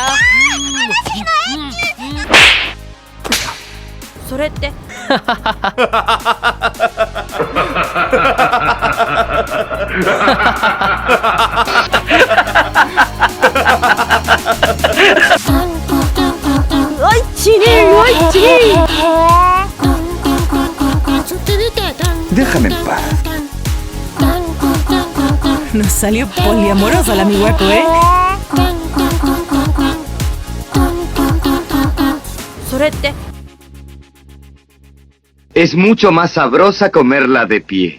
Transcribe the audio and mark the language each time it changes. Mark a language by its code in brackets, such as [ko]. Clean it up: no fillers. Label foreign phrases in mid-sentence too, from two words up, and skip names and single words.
[ja] それって。おいちにおいちに。 [es] Déjame en paz. Nos salió poliamoroso el amiguaco, ¿eh? [ja] それって。 [es] Es mucho más sabrosa comerla de pie.